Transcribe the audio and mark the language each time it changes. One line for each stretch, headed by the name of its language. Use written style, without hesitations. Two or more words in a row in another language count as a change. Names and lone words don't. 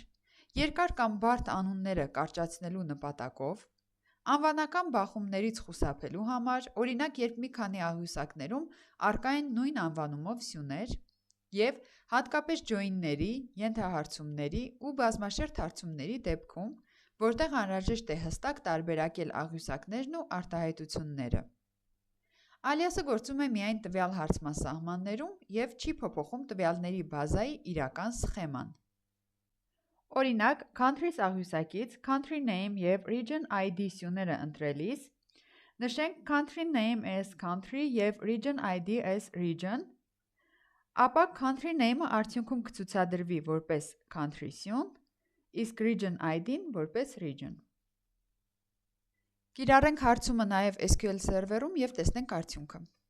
Armenian: երկար կամ բարդ անունները կարճացնելու նպատակով, անվանական բախումներից խուսափելու համար, օրինակ, երբ մի քանի աղյուսակներում առկա են նույն անվանումով սյուներ, և հատկապես ջոինների, ենթահարցումների ու բազմաշերտ հարցումների դեպքում, որտեղ անհրաժեշտ է հստակ տարբերակել աղյուսակներն ու արտահայտությունները։ Ալիասը գործում է միայն տվյալ հարցման սահմաններում և չի փոփոխում տվյալների բազայի իրական սխեման։ Օրինակ, countries աղյուսակից
English: country name
Armenian: և
English: region ID
Armenian: սյուները ընտրելիս, նշենք
English: country name as country
Armenian: և
English: region ID as region,
Armenian: ապա
English: country name-
Armenian: ը արդյունքում կցուցադրվի որպես country սյուն, իսկ
English: region ID-
Armenian: ն որպես region։ Կիրառենք հարցումը նաև SQL սերվերում և տեսնենք արդյունքը։